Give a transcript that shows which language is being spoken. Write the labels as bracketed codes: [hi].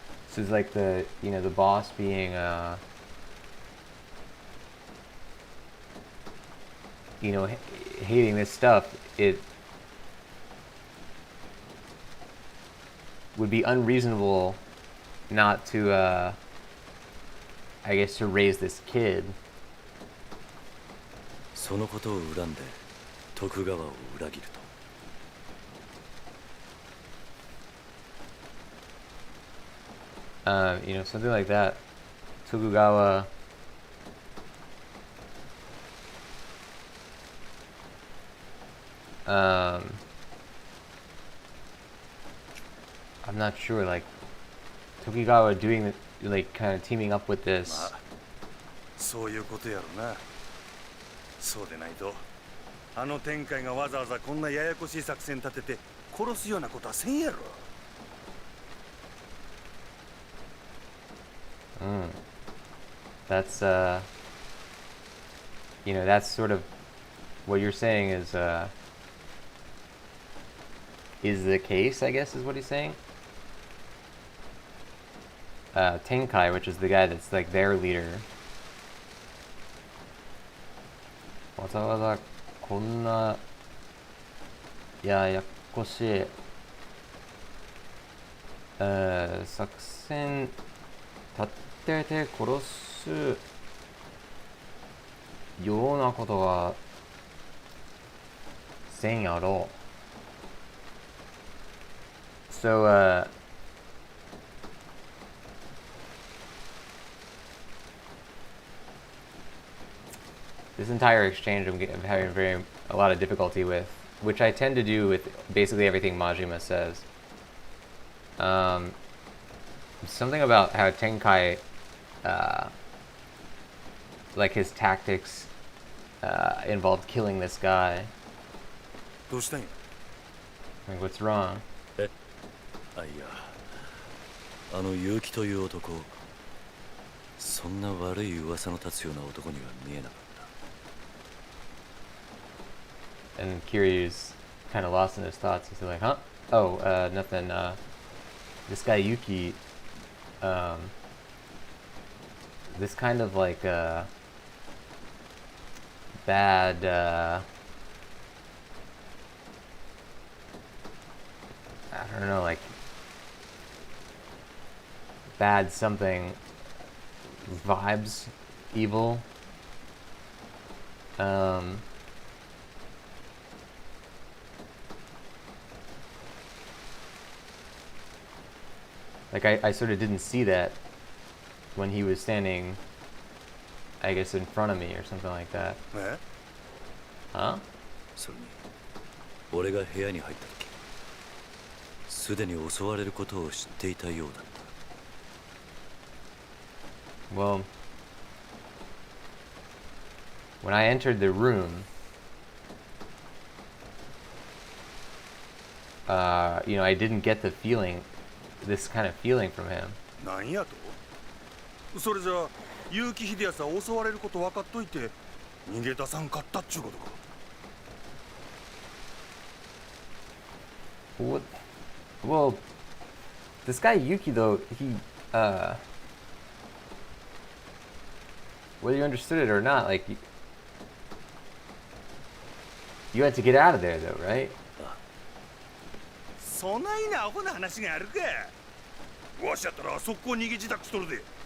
[en] So it's like the boss being hating this stuff, it would be unreasonable not to, I guess, to raise this kid. [ja] そのことを恨んで徳川を裏切ると。 [en] Something like that. Tokugawa. I'm not sure, like, Tokugawa doing, like, kind of teaming up with this. [ja] まあ、そういうことやろな。そうでないと、あの天海がわざわざこんなややこしい作戦立てて殺すようなことはせんやろ。 Mm. [en] That's you know, that's sort of what you're saying is the case, I guess, is what he's saying. Tenkai, which is the guy that's like their leader. [ja] わざわざこんなややこしい作戦立てて殺すようなことはせんやろう。 [en] So, this entire exchange I'm having a lot of difficulty with, which I tend to do with basically everything Majima says. Something about how Tenkai, like his tactics, involved killing this guy. [ja] どうしたんや [en] Like, what's wrong? [ja] あ、いや、あの結城という男、そんな悪い噂の立つような男には見えなかった。 [en] And Kiryu's kind of lost in his thoughts. He's like, huh? Oh, nothing. This guy Yuki, this kind of like bad, I don't know, like bad something vibes, evil. Like I sort of didn't see that when he was standing, I guess, in front of me or something like that. え Huh? [ja] それに、俺が部屋に入った時、すでに襲われることを知っていたようだった。 [en] Well, when I entered the room, you know, I didn't get the feeling, this kind of feeling from him. [ja] なんやとそれじゃあ結城秀康は襲われること分かっといて逃げ出さんかったっちゅうことか [en] Well, this guy Yuki though, he, whether you understood it or not, like, you had to get out of there though, right? [ja] そないなアホな話があるかわしやったら速攻逃げ自宅しとるで